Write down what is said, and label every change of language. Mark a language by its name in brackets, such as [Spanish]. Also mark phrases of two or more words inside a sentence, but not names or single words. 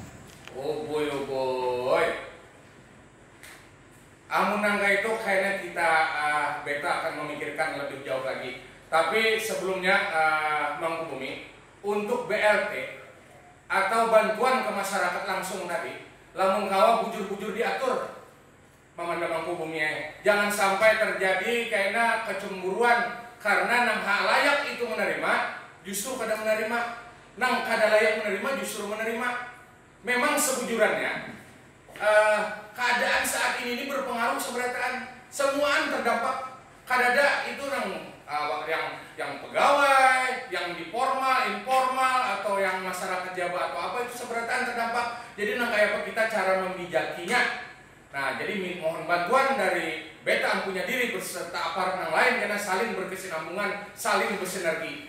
[English] Oh boy. [Indonesian] Amun nangka itu kayaknya kita beta akan memikirkan lebih jauh lagi. Tapi sebelumnya Mangkubumi, untuk BLT atau bantuan ke masyarakat langsung tadi, [Banjar] lamun kawa bujur-bujur diatur Mamanda Mangkubumi. [Indonesian] Jangan sampai terjadi kayaknya kecemburuan karena nang hak layak itu menerima justru kada menerima, nang kada layak menerima justru menerima. [Banjar] Memang sebujurannya keadaan saat ini berpengaruh seberataan, semuaan terdampak. Kadada itu yang pegawai, yang di formal, informal, atau yang masyarakat Jawa atau apa itu seberataan terdampak. [Indonesian] Jadi nang kayak apa kita cara membijakinya. Nah, jadi mohon bantuan dari beta punya diri beserta aparat yang lain karena saling berkesinambungan, saling bersinergi.